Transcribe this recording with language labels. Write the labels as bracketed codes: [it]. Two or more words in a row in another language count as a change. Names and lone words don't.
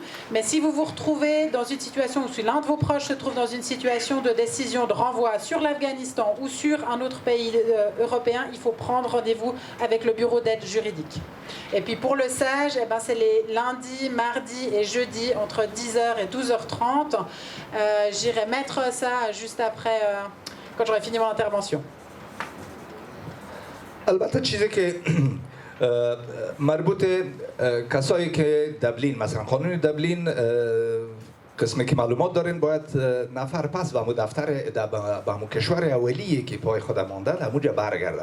[fr] Mais si vous vous retrouvez dans une situation où si l'un de vos proches se trouve dans une situation de décision de renvoi sur l'Afghanistan ou sur un autre pays européen, il faut prendre rendez-vous avec le bureau d'aide juridique. Et puis pour le SAGE, c'est les lundis, mardis et jeudis entre 10h et 12h30. J'irai mettre ça juste après, quand j'aurai fini mon intervention. [fa] البته چیزی که مربوط کسایی که دبلین، مثلا قانون دبلین قسمی که معلومات دارین باید نفر پس به همون دفتر به همون کشور اولیه که پای خود مانده همونجا برگرده.